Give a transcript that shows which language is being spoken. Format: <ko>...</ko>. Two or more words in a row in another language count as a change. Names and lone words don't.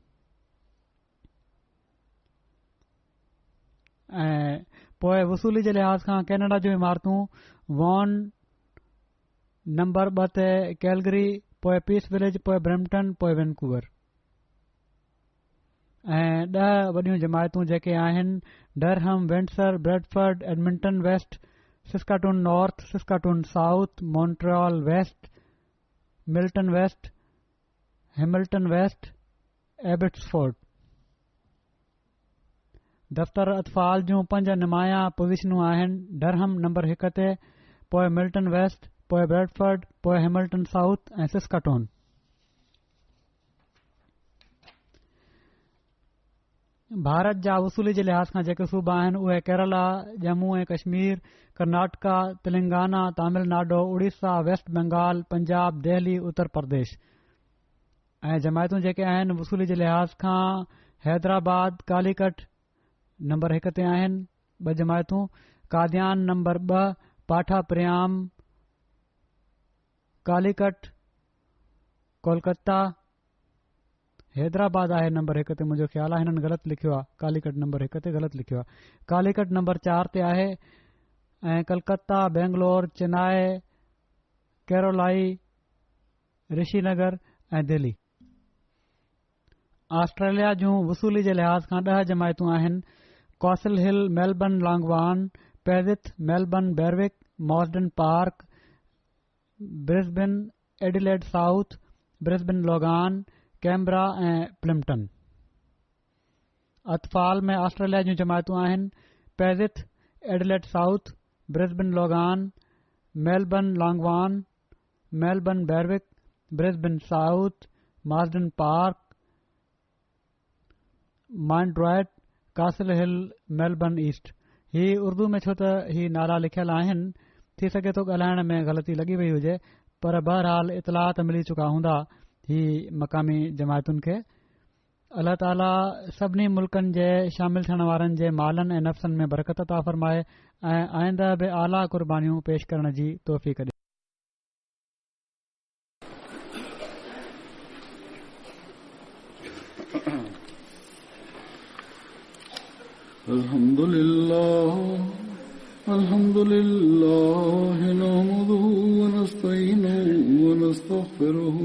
<sd>ऐं पोइ वसूली जे लिहाज़ खां कैनेडा जूं इमारतूं वॉन नंबर 2 ते कैलगरी, पोइ पीस विलेज, पोइ ब्रैम्पटन, पोइ वैनकूवर ऐं 10 वॾियूं जमायतूं जेके आहिनि डरहम, वेंटसर, ब्रेडफर्ड, एडमिंटन वेस्ट, सिस्काटून नॉर्थ, सिस्काटून साउथ, मॉन्ट्रियल वेस्ट, मिल्टन वेस्ट, हैमिल्टन वेस्ट, एबिट्सफोर्ड। दफ़्तर अतफ़ाल जूं 5 नुमाया पोज़ीशनूं आहिनि डरहम नंबर 1 ते, पोइ मिल्टन वेस्ट, पोइ ब्रेडफर्ड, पोइ हैमिल्टन साउथ ऐं सिस्काटून। भारत जा वसूली जे लिहाज़ खां जेके सूबा आहिनि उहे केरला, जम्मू ऐं कश्मीर, कर्नाटका, तेलंगाना, तमिलनाडु, उड़ीसा, वेस्ट बंगाल, पंजाब, दिल्ली, उत्तर प्रदेश ऐं जमायतूं जेके आहिनि वसूली जे लिहाज़ खां हैदराबाद, कालीकट नंबर 1 ते आहिनि 2 जमायतूं, कादियान नंबर 2, पाठा प्रियाम, कालीकट, कोलकाता, हैदराबाद आहे नंबर 1 ते। मुंहिंजो ख़्यालु आहे हिननि ग़लति लिखियो आहे, कालीकट नंबर 1 ते ग़लति लिखियो आहे। कालीकट नंबर 4 ते आहे ऐं कलकत्ता, बेंगलोर, चेन्नई, कैरोलाई, ऋषिनगर ऐं दिल्ली। ऑस्ट्रेलिया जूं वसूली जे लिहाज़ खां 10 जमायतूं आहिनि कॉसल हिल, मेलबर्न लॉन्गवान, पेरिथ, मेलबर्न बेरविक, मॉर्डन पार्क, ब्रिस्बेन, एडिलेड साउथ, ब्रिस्बेन लोगान, कैमरा ऐं प्लिम्पटन। अतफ़ाल में ऑस्ट्रेलिया जूं जमायतूं आहिनि पेरिथ, एडिलेड साउथ, ब्रिस्बेन लोगान, मेलबर्न लॉन्गवान, मेलबर्न बेरविक, ब्रिस्बेन साउथ, मॉर्डन पार्क, माइंड्रॉइट, कासल हिल, मेलबर्न ईस्ट। ही उर्दू में छो त ही नाला लिखियल आहिनि, थी सघे थो ॻाल्हाइण में ग़लती लॻी वई हुजे, पर बहरहाल इतलाह त मिली चुका हूंदा ही मक़ामी जमायतुनि खे। अल्लाह ताला सभिनी मुल्कनि जे शामिल थियण वारनि जे मालनि ऐं नफ़्सनि में बरकत अता फ़रमाए ऐं आइंदा बि आला क़ुर्बानियूं पेश करण जी तौफ़ीक़ ॾिए।</sd> <ar>الحمد لله نحمده ونستعينه ونستغفره</ar>